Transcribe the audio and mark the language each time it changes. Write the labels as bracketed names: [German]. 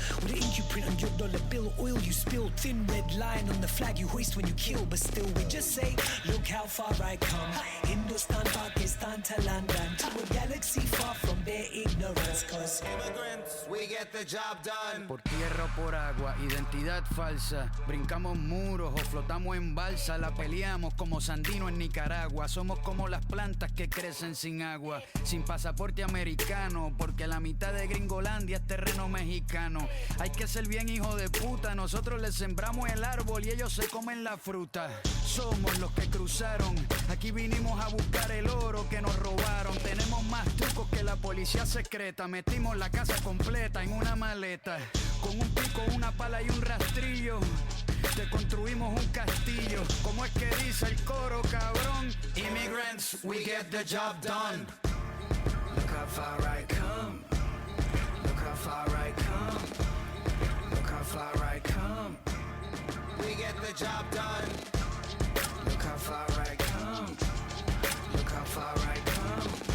[English] With an ink you print on your dollar bill. Oil you spill. Thin red line on the flag you hoist when you kill. But still we just say, look how far I come. Hindustan, Pakistan to London. To a galaxy far from their ignorance. Cause Immigrants, we get the job done. [Spanish] Por tierra o por agua, identidad falsa. Brincamos muros o flotamos en balsa. La peleamos como Sandino en Nicaragua. Somos como las plantas que crecen sin agua. Sin pasaporte americano, porque la mitad de Gringolandia es terreno mexicano. Hay que ser bien hijo de puta. Nosotros les sembramos el árbol y ellos se comen la fruta. Somos los que cruzaron. Aquí vinimos a buscar el oro que nos robaron. Tenemos más trucos que la policía secreta. Metimos la casa completa en una maleta. Con un pico, una pala y un rastrillo. Te construimos un castillo. ¿Cómo es que dice el coro, cabrón? [English] Immigrants, we get the job done. look how far I come. Look how far I come. Look how far I come. We get the job done. Look how far I come. Look how far I come.